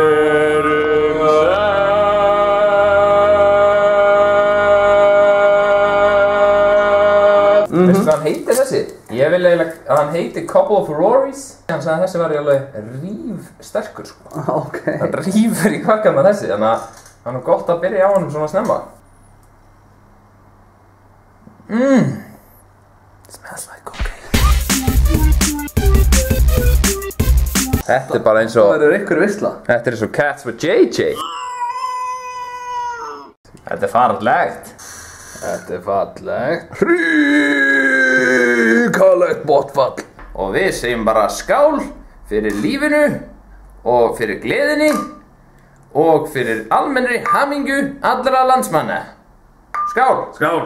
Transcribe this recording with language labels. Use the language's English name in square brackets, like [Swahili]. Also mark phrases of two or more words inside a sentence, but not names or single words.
[Icelandic] Veistu hvað hann heitir þessi? Ég vil eiginlega að hann heiti Couple of Rories. Hann sagði að þessi var alveg rífsterkur sko. Ok. Hann rífur í kvakkan með þessi, þannig að hann er gott að byrja á honum svona snemma. [English] Smells like cocaine. [Icelandic] Þetta er bara eins og... Það verður ykkur veisla. Þetta er eins og Cats with JJ. Þetta er fallegt. Þetta er fallegt. Ríkalegt botfall. Og við segjum bara skál fyrir lífinu og fyrir gleðinni og fyrir almennri hamingju allra landsmanna.